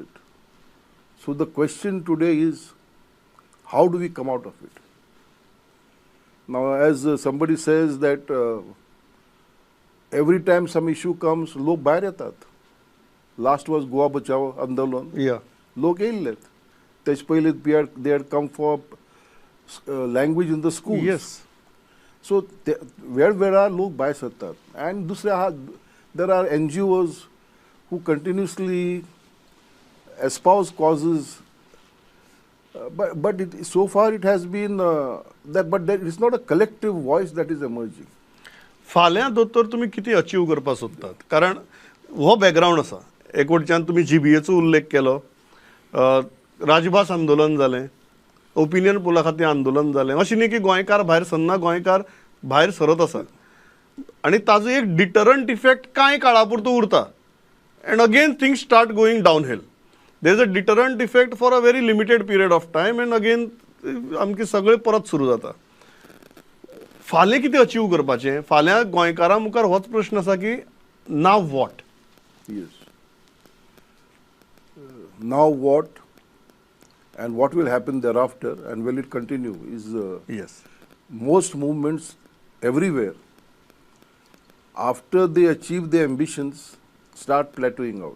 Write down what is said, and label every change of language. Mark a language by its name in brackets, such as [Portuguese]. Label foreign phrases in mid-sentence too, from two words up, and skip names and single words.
[English] So the question today is, how do we come out of it? Now, as somebody says that every time some issue comes, [Konkani] log bahar yetat. [English] Last was Goa Bachao Andolan. Yeah. [Konkani] लोक येयलेत. तेच पहिले [English] they had come for language in the schools. Yes. So where are [Konkani] लोक बाहर येतात? [English] And there are NGOs who continuously espouse causes, but so far it has been but there is not a collective voice that is emerging. [Konkani] फाल्यां दोतोर तुमी कितें अचीव करपाक सोदतात? कारण हो बॅकग्रावंड आसा. एक वटच्यान तुमी GBAचो उल्लेख केलो, राजभास आंदोलन जालें, [English] opinion poll [Konkani] खातीर आंदोलन जालें. अशें न्ही की गोंयकार भायर सरना, गोंयकार भायर सरत आसा. आनी ताजो एक [English] deterrent effect [Konkani] कांय काळा पुरतो उरता. [English] And again things start going downhill. There is a deterrent effect for a very limited period of time, and again [Konkani] आमके सगळे परत सुरू जाता. फाल्यां कितें अचीव करपाचें? फाल्यां गोंयकारां मुखार होच प्रश्न आसा की [English] now what? Yes. Now what, and what will happen thereafter, and will it continue, is Yes. most movements everywhere, after they achieve their ambitions, start plateauing out.